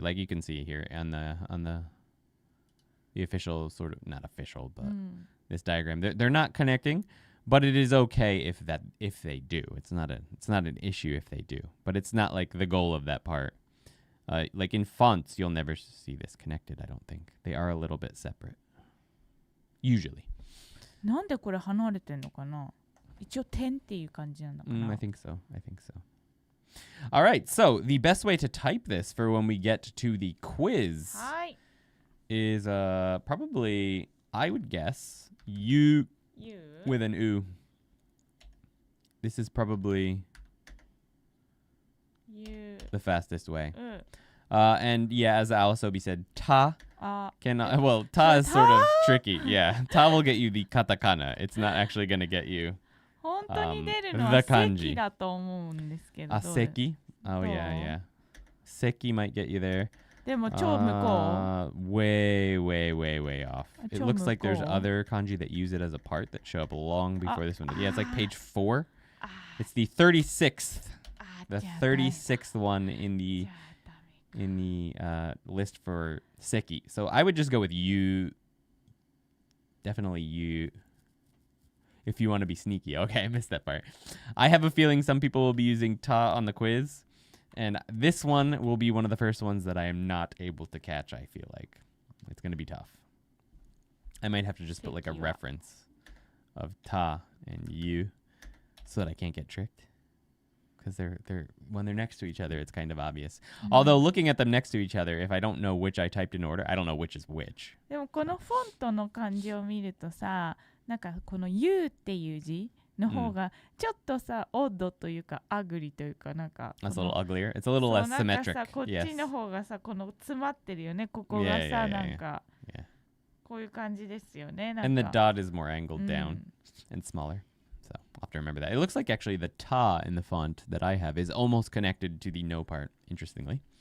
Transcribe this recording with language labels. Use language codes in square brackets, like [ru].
[en] Like you can see here on the official sort of, not official, but this diagram. They're not connecting, but it is okay if they do. It's not an issue if they do. But it's not like the goal of that part. Like in fonts, you'll never see this connected, I don't think. They are a little bit separate. Usually. [ja] なんでこれ離れてんのかな？一応点っていう感じなんだかな。 [en] I think so. All right, so the best way to type this for when we get to the quiz is probably, I would guess, you with an U. This is probably the fastest way. And yeah, as Awasobi said, ta cannot. Well, ta is sort of tricky. Yeah, ta will get you the katakana. It's not actually going to get you. [ja] 本当に出るのは席だと思うんですけど。 [en] Seki? Oh, yeah. Seki might get you there. [ja] でも超向こ [en] う way off. It looks like there's other kanji that use it as a part that show up long before this one. Yeah, it's like page 4. It's the 36th. The 36th one in the list for Seki. So I would just go with you. Definitely you. If you want to be sneaky. Okay, I missed that part. I have a feeling some people will be using ta on the quiz. And this one will be one of the first ones that I am not able to catch, I feel like. It's going to be tough. I might have to just put like a reference of ta and you so that I can't get tricked. Because they're when they're next to each other, it's kind of obvious. Although looking at them next to each other, if I don't know which I typed in order, I don't know which is which. [ja] でもこのフォントの漢字を見るとさ、なんかこの U っていう字の方がちょっとさ、オッドというかアグリというかなんか [en] That's a little uglier. It's a little less [ja] なんか [en] symmetric. [ja] さ、こっちの方がさ、この詰まってるよね。ここが [en] Yeah, [ja] さ、 [en] yeah, yeah, [ja] なんか [en] Yeah. [ja] こういう感じですよね。なん [en] And the [ja] か [en] dot is more angled down and smaller. So I'll have to remember that. It looks like actually the ta in the font that I have is almost connected to the no part, interestingly.